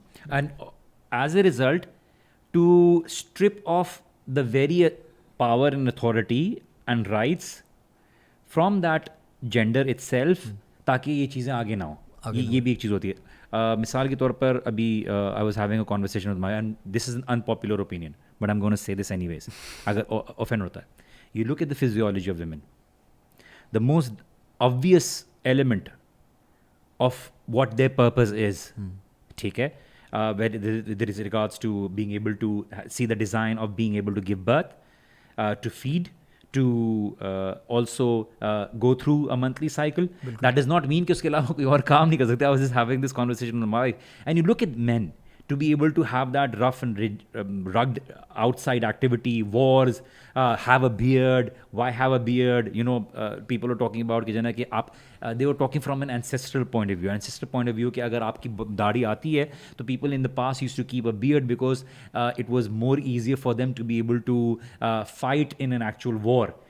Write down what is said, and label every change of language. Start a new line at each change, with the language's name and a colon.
English: and as a result to strip of the very power and authority and rights from that gender itself,
Urdu: تاکہ یہ چیزیں آگے نہ ہوں. یہ بھی ایک چیز ہوتی ہے. مثال کے طور پر ابھی
English: I was having a conversation with my, and this is an unpopular opinion but I am gonna say this anyways,
Urdu: اگر اوفینڈ ہوتا ہے.
English: You look at the physiology of women, the most obvious element of what their purpose is, ٹھیک ہے, where there is regards to being able to see the design of being able to give birth, to feed, to also go through a monthly cycle. That does not mean
Urdu: کہ اس کے علاوہ کوئی اور کام نہیں کر سکتے.
English: I was just having this conversation with my wife, and you look at men to be able to have that rough and rugged outside activity, wars, have a beard. Why have a beard? You know, people are talking about
Urdu: کہ جنا کہ آپ
English: they were talking from an ancestral point of view. Ancestral point of view
Urdu: کہ اگر آپ کی داڑھی آتی ہے تو
English: people in the past used to keep a beard because it was more easier for them to be able to fight in an actual war.